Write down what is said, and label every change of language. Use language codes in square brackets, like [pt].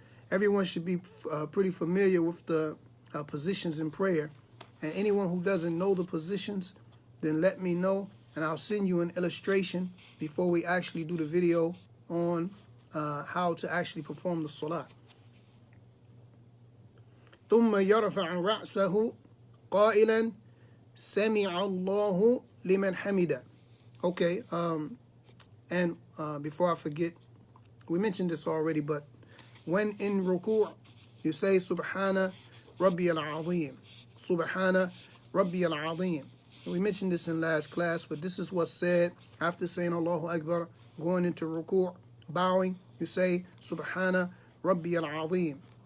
[en] Everyone should be pretty familiar with the positions in prayer. And anyone who doesn't know the positions, then let me know, and I'll send you an illustration before we actually do the video on how to actually perform the salah. [ar] ثم يرفع رأسه قائلا سمع الله لمن حمده. [en] Okay, and before I forget, we mentioned this already, but when in ruku', you say [ar] Subhana Rabbi al-Azim. Subhana Rabbi al-Azim. [en] We mentioned this in last class, but this is what's said after saying Allahu Akbar, going into ruku', bowing, you say Subhana Rabbi al-Azim.